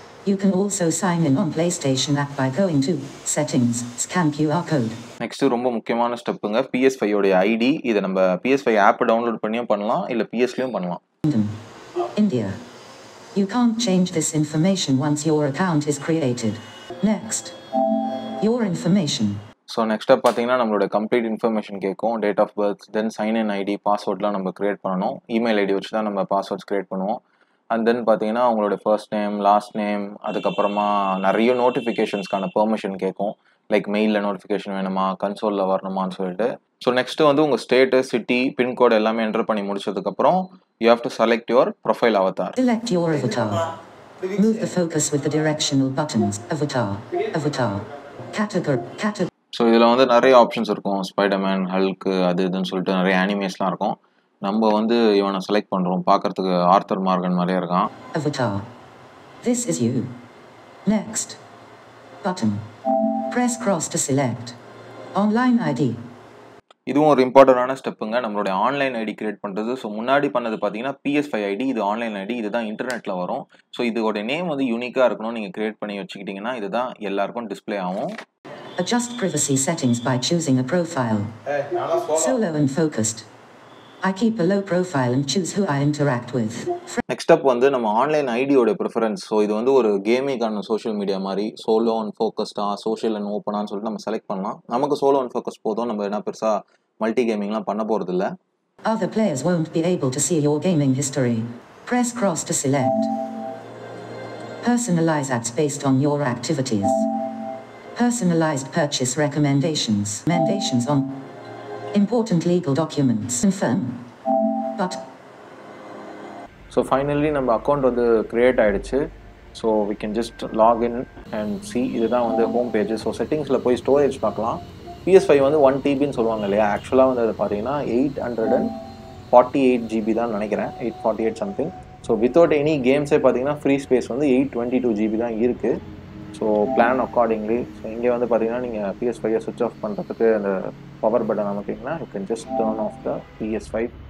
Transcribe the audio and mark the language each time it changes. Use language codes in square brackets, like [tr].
[en] You can also sign in on PlayStation app by going to Settings, Scan QR code. [ta] Next ரொம்ப முக்கியமான ஸ்டெப்புங்க, PS5 உடைய ID. இதை நம்ம PS5 app download பண்ணியும் பண்ணலாம், இல்லை PSலயும் பண்ணலாம். [en] India. You can't change this information once your account is created. Next. Your information. [ta] So நெக்ஸ்ட்டாக பார்த்தீங்கன்னா நம்மளோட கம்ப்ளீட் இன்ஃபர்மேஷன் கேட்கும். Date of birth, then sign in IT, பாஸ்வேர்ட்லாம் நம்ம க்ரியேட் பண்ணணும். இமெயில் ஐடி வச்சு தான் நம்ம பாஸ்வேர்ட்ஸ் க்ரியேட் பண்ணுவோம். அண்ட் தென் பார்த்தீங்கன்னா உங்களோட ஃபர்ஸ்ட் நேம், லாஸ்ட் நேம், அதுக்கப்புறமா நிறைய நோட்டிஃபிகேஷன்ஸ்க்கான பெர்மிஷன் கேட்கும். லைக் மெயிலில் நோட்டிஃபிகேஷன் வேணுமா, கன்சோலில் வரணுமான்னு சொல்லிட்டு. ஸோ நெக்ஸ்ட்டு வந்து உங்கள் ஸ்டேட்டு, சிட்டி, பின்கோடு எல்லாமே என்டர் பண்ணி முடிச்சதுக்கப்புறம் [en] You have to select your profile avatar. Select your avatar. Move the focus with the directional buttons. Avatar. Category. [ta] So இதில் வந்து நிறைய ஆப்ஷன்ஸ் இருக்கும். ஸ்பைடர்மேன், ஹல்க்கு, அது இதுன்னு சொல்லிட்டு நிறைய அனிமேஸ்லாம் இருக்கும். நம்ம வந்து இவனை செலக்ட் பண்ணுறோம். பார்க்கறதுக்கு ஆர்த்தர் மார்கன் மாதிரியே இருக்கான். [en] Avatar. This is you. Next. Button. Press cross to select. Online ID. [ta] இதுவும் ஒரு இம்பார்ட்டண்டான ஸ்டெப்புங்க, நம்மளுடைய ஆன்லைன் ஐடி கிரியேட் பண்ணுறது. ஸோ முன்னாடி பண்ணது பார்த்தீங்கன்னா PS5 ஐடி, இது ஆன்லைன் ஐடி, இதுதான் இன்டர்நெட்டில் வரும். ஸோ இதோட நேம் வந்து யூனிக்காக இருக்கணும். நீங்கள் கிரியேட் பண்ணி வச்சுக்கிட்டிங்கன்னா இதுதான் எல்லாருக்கும் டிஸ்பிளே ஆகும். [en] Adjust privacy settings by choosing a profile. Solo and focused. I keep a low profile and choose who I interact with. [ta] Next step வந்து நம்ம ஆன்லைன் ஐடியோட ப்ரிஃபரன்ஸ். ஸோ இது வந்து ஒரு கேமிங்கான சோஷியல் மீடியா மாதிரி சோலோ அண்ட் ஃபோக்கஸ்டா, சோஷியல் அண்ட் ஓப்பனான்னு சொல்லிட்டு நம்ம select பண்ணலாம். நமக்கு சோலோ அண்ட் ஃபோக்கஸ் போதும், நம்ம என்ன பெருசாக மல்டி கேமிங்லாம் பண்ண போகிறது இல்லை. [en] Other players won't be able to see your gaming history. Press cross to select. Personalize ads based on your activities. Personalized purchase recommendations. Recommendations on important legal documents. Confirm. But. [ta] So finally நம்ம account வந்து create ஆகிடுச்சு. [en] So we can just log in and see. [ta] இதுதான் வந்து home page. So செட்டிங்ஸில் போய் storage பார்க்கலாம். PS5 வந்து 1 TBன்னு சொல்லுவாங்க இல்லையா, ஆக்சுவலாக வந்து அது பார்த்தீங்கன்னா 848 GB தான் நினைக்கிறேன், 848 சம்திங். ஸோ வித்தவுட் எனி கேம்ஸே பார்த்தீங்கன்னா ஃப்ரீ ஸ்பேஸ் வந்து 822 GB தான் இருக்குது. So [en] Plan accordingly. [ta] ஸோ இங்கே வந்து பார்த்தீங்கன்னா நீங்கள் PS5 சுவிட்ச் ஆஃப் பண்ணுறதுக்கு அந்த power button அமைக்கிங்கன்னா [en] You can just turn off the PS5.